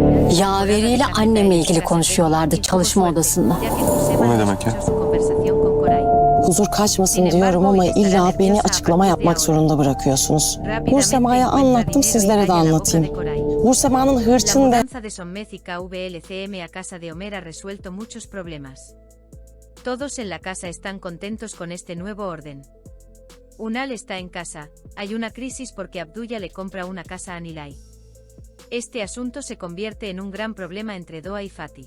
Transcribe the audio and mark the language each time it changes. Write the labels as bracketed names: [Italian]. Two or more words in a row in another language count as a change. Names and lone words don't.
[Turkish] Yaveriyle annemle ilgili konuşuyorlardı çalışma odasında. O ne demek ya? Huzur kaçmasın diyorum ama illa beni açıklama yapmak zorunda bırakıyorsunuz. Nursema'ya anlattım, sizlere de anlatayım. Nursema'nın [Spanish] La [Turkish] hırçın ve [Spanish] mudanza de Sonmez y KVLCM a casa de Omer ha resuelto muchos problemas. Todos en la casa están contentos con este nuevo orden. Unal está en casa, hay una crisis porque Abdullah le compra una casa a Nilay. Este asunto se convierte en un gran problema entre Doa y Fatih.